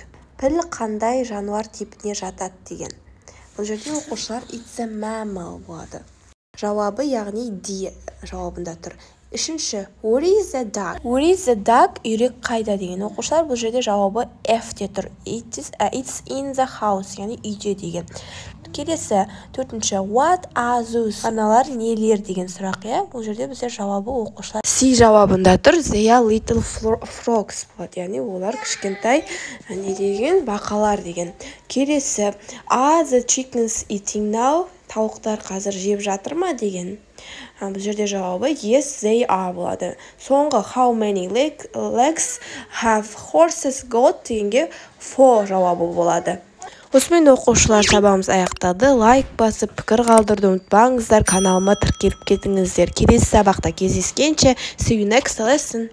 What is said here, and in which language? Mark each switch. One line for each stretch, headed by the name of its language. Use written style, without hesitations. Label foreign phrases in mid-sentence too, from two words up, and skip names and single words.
Kazakh: Піл қандай жануар типіне жатады деген. Бұл жерде оқушылар
English: it's a mammal
Kazakh: болады. Жауабы яғни D жауабында тұр.
English: Үшінші where is the duck? Where is the duck?
Kazakh: Үйрек қайда деген. Оқушылар бұл жерде жауабы F те тұр.
English: It's in the house,
Kazakh: яғни үйде деген. Келесі төртінші
English: what are those?
Kazakh: Аналар нелер деген сұрақ, бұл жерде бізде жауабы оқушылар C жауабында тұр.
English: They are little frogs
Kazakh: болады, яғни олар кішкентай не деген, бақалар деген.
English: Келесі are the chickens eating now?
Kazakh: Тауықтар қазір жеп жатыр ма деген. Бұл жерде жауабы
English: yes they are
Kazakh: болады.
English: Соңғы how many legs have horses got
Kazakh: дегенге 4 жауабы болады. Осымен оқушылар сабағымыз аяқталды. Лайк басып пікір қалдыруды ұмытпаңыздар, каналыма тіркеліп кетіңіздер. Келесі сабақта кездескенше
English: see you next lesson.